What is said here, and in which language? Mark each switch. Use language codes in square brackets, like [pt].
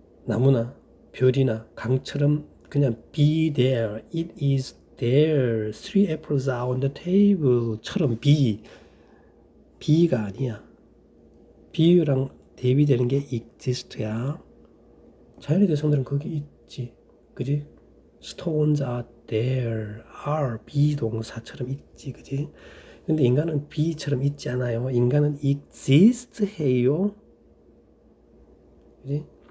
[ko] 나무나 별이나 강처럼 그냥 [en] be there. It is there. Three apples are on the table [ko] 처럼 be가 아니야. 비유랑 대비되는 게 exist야. 자연의 대상들은 거기 있지, 그지? [en] Stones are there. [ko] are 비동사처럼 있지, 그지? 근데 인간은 be처럼 있지 않아요. 인간은 exist 해요. 그지?